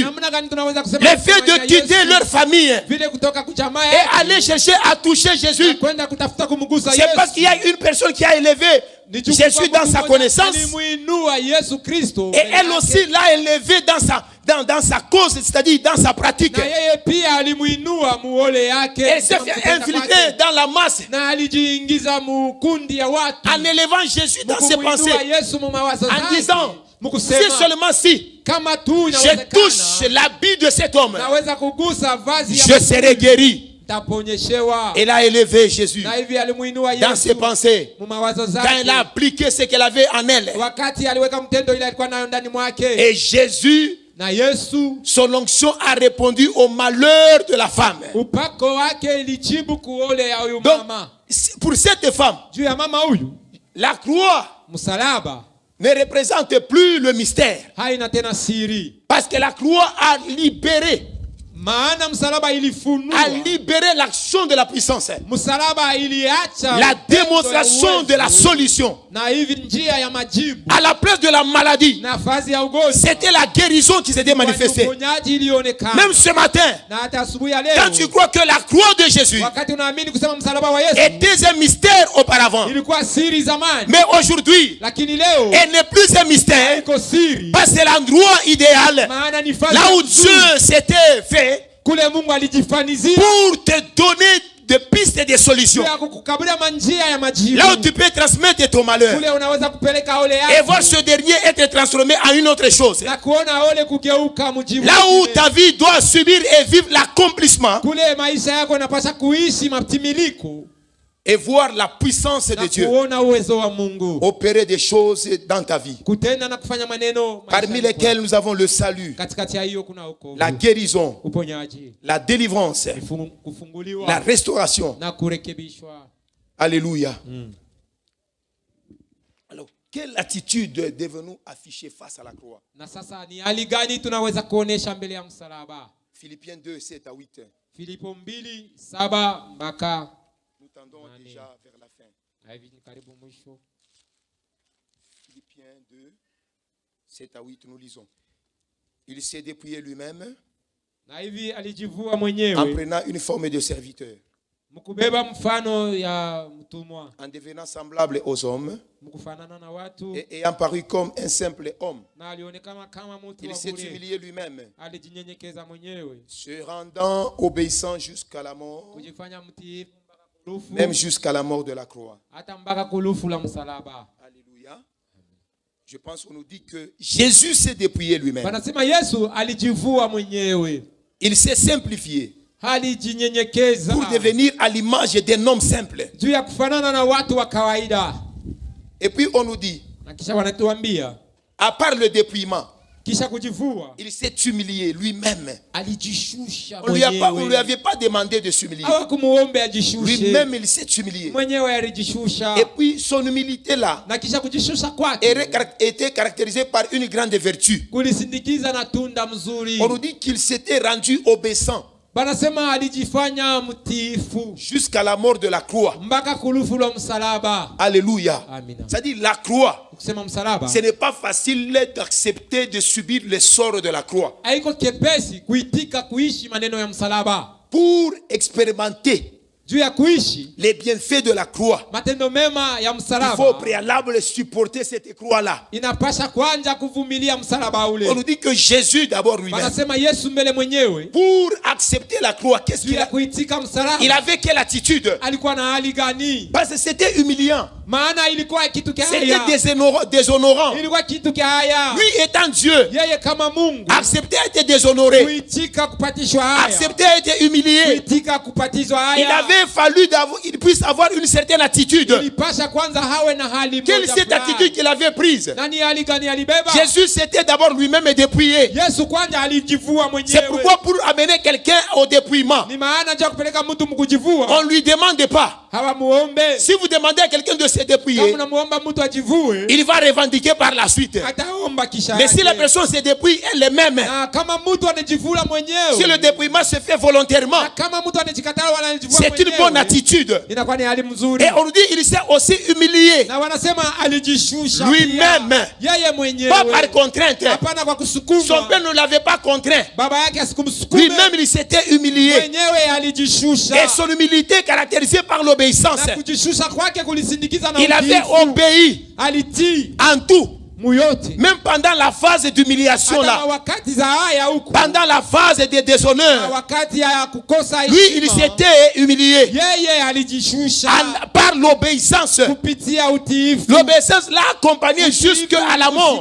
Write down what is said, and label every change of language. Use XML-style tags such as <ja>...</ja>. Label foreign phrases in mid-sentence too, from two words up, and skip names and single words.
<fr>Le fait de quitter leur famille et aller chercher à toucher Jésus, c'est parce qu'il y a une personne qui a élevé Jésus dans sa connaissance, et elle aussi l'a élevé dans sa cause, c'est-à-dire dans sa pratique.</fr> <sw>Na yeye pia alimuinua muole yake.</sw> <fr>Elle s'est fait infiltrer dans la masse.</fr> <sw>Na alijiingiza mu kundi ya watu.</sw> <fr>En élevant Jésus dans ses pensées.</fr> <sw>Yesu mu mawazo zake.</sw> <fr>En disant, si seulement si</fr> <sw>kama tu</sw> <fr>je touche l'habit de cet homme,</fr> <sw>naweza kugusa vazi ya</sw> <fr>je serai guéri.</fr> <sw>taponyeshewa.</sw> <fr>Elle a élevé Jésus</fr> <sw>Na hivi alimuinua Yesu</sw> <fr>dans ses pensées.</fr> <sw>mu mawazo</sw> <fr>Quand</fr> <sw>zake.</sw> <fr>elle a appliqué ce qu'elle avait en elle.</fr> <sw>Wakati aliweka mtendo ile alikuwa nayo ndani mwake.</sw> <fr>Et Jésus,</fr> <sw>Na Yesu,</sw> <fr>son onction a répondu au malheur de la femme.</fr> <sw>upako wake ilijibu kuole ya huyu</sw> <fr>Donc,</fr> <sw>mama.</sw> <fr>pour cette femme,</fr> <sw>Juu ya mama huyu,</sw> <fr>la croix</fr> <sw>msalaba</sw> <fr>ne représente plus le mystère.</fr> <sw>haina tena siri.</sw> <fr>Parce que la croix a libéré</fr> <sw>Maana msalaba ilifunua.</sw> <fr>a libéré l'action de la puissance.</fr> <sw>Msalaba iliacha</sw> <fr>La démonstration de la solution.</fr> <sw>na hivi njia ya majibu.</sw> <fr>À la place de la maladie,</fr> <sw>Nafasi ya ugonjwa.</sw> <fr>c'était la guérison qui s'était manifestée.</fr> <sw>Uponyaji ilionekana.</sw> <fr>Même ce matin,</fr> <sw>Na hata asubuhi ya leo.</sw> <fr>quand tu crois que la croix de Jésus</fr> <sw>Wakati unaamini kusema msalaba wa Yesu</sw> <fr>était un mystère auparavant,</fr> <sw>ilikuwa siri zamani.</sw> <fr>mais aujourd'hui,</fr> <sw>Lakini leo</sw> <fr>elle n'est plus un mystère,</fr> <sw>iko siri.</sw> <fr>parce que c'est l'endroit idéal,</fr> <sw>Maana ni fasi</sw> <fr>là où</fr> <sw>nzuri.</sw> <fr>Dieu s'était fait</fr> <sw>Kule Mungu alijifanizia</sw> <fr>pour te donner des pistes et des solutions.</fr> <sw>ya kukukabulia manjia ya majibu.</sw> <fr>Là où tu peux transmettre ton malheur</fr> <sw>Kule unaweza kupeleka ole</sw> <fr>et</fr> <sw>yako.</sw> <fr>voir ce dernier être transformé en une autre chose.</fr> <sw>Na kuona ole kugeuka mjibu.</sw> <fr>Là où ta vie doit subir et vivre l'accomplissement</fr> <sw>Kule maisha yako yanapaswa kuishi matimiliku.</sw> <fr>et voir la puissance de</fr> <sw>Na</sw> <fr>Dieu</fr> <sw>kuona uwezo wa Mungu.</sw> <fr>opérer des choses dans ta vie.</fr> <sw>Kutenda na kufanya maneno</sw> <fr>Parmi</fr> <sw>maishani</sw> <fr>lesquelles nous avons le salut,</fr> <sw>katikati ya hiyo kuna wokovu,</sw> <fr>la guérison,</fr> <sw>uponyaji,</sw> <fr>la délivrance,</fr> <sw>kufunguliwa</sw> <fr>la restauration.</fr> <sw>na kurekebishwa.</sw> <fr>Alléluia. Alors, quelle attitude devons-nous afficher face à la croix?</fr> <sw>Na sasa ni hali gani tunaweza kuonesha mbele ya msalaba?</sw> <fr>Philippiens 2, 7 à 8.</fr> <sw>Filipo 2:7 mpaka</sw> <fr>Nous tendons déjà vers la fin.</fr> <sw>na hivi ni karibu mwisho.</sw> <fr>Philippiens 2, 7 à 8, nous lisons. Il s'est dépouillé lui-même</fr> <sw>Na hivi alijivua</sw> <fr>en</fr> <sw>mwenyewe</sw> <fr>prenant une forme de serviteur,</fr> <sw>mkubeba mfano ya mtumwa,</sw> <fr>en devenant semblable aux hommes</fr> <sw>mkufanana na watu,</sw> <fr>et ayant paru comme un simple homme.</fr> <sw>na alionekana kama mtu</sw> <fr>Il</fr> <sw>wa</sw> <fr>s'est</fr> <sw>bure.</sw> <fr>humilié lui-même,</fr> <sw>Alijinyenyekeza mwenyewe,</sw> <fr>se rendant obéissant jusqu'à la mort,</fr> <sw>kujifanya mtiifu mpaka kulufu,</sw> <fr>même jusqu'à la mort de la croix.</fr> <sw>hata mpaka kulufu la msalaba.</sw> <fr>Alléluia. Je pense qu'on nous dit que Jésus s'est dépouillé lui-même.</fr> <sw>Wanasema Yesu alijivua mwenyewe,</sw> <fr>Il s'est simplifié</fr> <sw>alijinyenyekeza</sw> <fr>pour devenir à l'image d'un homme simple.</fr> <sw>juu ya kufanana na watu wa kawaida.</sw> <fr>Et puis on nous dit,</fr> <sw>Na kisha wanatuambia</sw> <fr>à part le dépouillement,</fr> <sw>kisha kujivua</sw> <fr>il s'est humilié lui-même.</fr> <sw>alijishusha</sw> <fr>On lui lui</fr> <sw>mwenyewe.</sw> <fr>avait pas demandé de s'humilier.</fr> <sw>Hawakumuombe ajishushe,</sw> <fr>Lui-même, il s'est humilié.</fr> <sw>mwenyewe alijishusha.</sw> <fr>Et puis son humilité là</fr> <sw>Na kisha kujishusha kwake</sw> <fr>était caractérisée par une grande vertu.</fr> <sw>kulisindikiza na tunda mzuri.</sw> <fr>On nous dit qu'il s'était rendu obéissant</fr> <sw>Banasema alijifanya mtiifu</sw> <fr>jusqu'à la mort de la croix.</fr> <sw>mpaka kulufu la msalaba.</sw> <fr>Alléluia.</fr> <sw>Amina.</sw> <fr>C'est-à-dire la croix.</fr> <sw>Kusema msalaba</sw> <fr>Ce n'est pas facile d'accepter de subir les sorts de la croix.</fr> <sw>haiko kepesi kuitika kuishi maneno ya msalaba.</sw> <fr>Pour expérimenter</fr> <sw>Juu ya kuishi</sw> <fr>les bienfaits de la croix,</fr> <sw>matendo mema ya</sw> <fr>il faut au</fr> <sw>msalaba,</sw> <fr>préalable supporter cette croix-là.</fr> <sw>inapasha kwanza kuvumilia msalaba</sw> <fr>On</fr> <sw>ule.</sw> <fr>nous dit que Jésus d'abord lui-même,</fr> <sw>Wanasema Yesu mbele mwenyewe,</sw> <fr>pour accepter la croix, qu'est-ce</fr> <sw>juu</sw> <fr>qu'il</fr> <sw>ya</sw> <fr>a?</fr> <sw>kuitika</sw> <fr>Il</fr> <sw>msalaba</sw> <fr>avait quelle attitude?</fr> <sw>alikuwa na hali gani?</sw> <fr>Parce que c'était humiliant.</fr> <sw>Maana ilikuwa kitu kia</sw> <fr>C'était</fr> <sw>haya,</sw> <fr>déshonorant.</fr> <sw>ilikuwa kitu kia haya.</sw> <fr>Lui étant Dieu,</fr> <sw>Yeye kama Mungu</sw> <fr>accepter à être déshonoré,</fr> <sw>kuitika kupatishwa haya,</sw> <fr>accepter à être humilié.</fr> <sw>kuitika kupatizwa</sw> <fr>Il</fr> <sw>haya,</sw> <fr>avait fallu qu'il puisse avoir une certaine attitude.</fr> <sw>ilipasha kwanza hawe na hali</sw> <fr>Quelle</fr> <sw>moja</sw> <fr>cette</fr> <sw>fulani.</sw> <fr>attitude qu'il avait prise?</fr> <sw>Nani hali gani alibeba?</sw> <fr>Jésus s'était d'abord lui-même dépouillé.</fr> <sw>Yesu kwanza alijivua</sw> <fr>C'est</fr> <sw>mwenyewe.</sw> <fr>pourquoi pour amener quelqu'un au dépouillement,</fr> <sw>Ni maana ja kupeleka mtu mkujivua</sw> <fr>on ne lui demande pas.</fr> <sw>hawamuombe.</sw> <fr>Si vous demandez à quelqu'un de se</fr> <sw>Kama</sw> <fr>dépouiller,</fr> <sw>unamuomba mtu ajivue,</sw> <fr>il va revendiquer par la suite.</fr> <sw>ataomba kisha</sw> <fr>Mais si la</fr> <sw>yake.</sw> <fr>personne se dépouille elle-même,</fr> <sw>Na kama mtu anajivula</sw> <fr>si</fr> <sw>mwenyewe,</sw> <fr>le dépouillement se fait volontairement,</fr> <sw>na kama mtu anajikatala wala anajivua</sw> <fr>c'est une bonne</fr> <sw>mwenyewe,</sw> <fr>attitude.</fr> <sw>inakuwa ni hali mzuri.</sw> <fr>Et on nous dit il s'est aussi humilié</fr> <sw>Na wanasema alijishusha</sw> <fr>lui-même,</fr> <sw>pia. Yeye</sw> <fr>pas</fr> <sw>mwenyewe,</sw> <fr>par contrainte.</fr> <sw>hapana kwa</sw> <fr>Son</fr> <sw>kusukuma.</sw> <fr>père ne l'avait pas contraint.</fr> <sw>Baba yake asikumsukume,</sw> <fr>Lui-même, il s'était humilié.</fr> <sw>mwenyewe alijishusha.</sw> <fr>Et son humilité caractérisée par l'obéissance.</fr> <sw>Na kujishusha kwake kulisindikiza na</sw> <fr>Il avait</fr> <sw>utiifu.</sw> <fr>obéi</fr> <sw>Alitii</sw> <fr>en tout Même pendant la phase d'humiliation là, pendant la phase de déshonneur, lui il s'était humilié par l'obéissance. L'obéissance l'a accompagné jusqu'à la mort.</fr>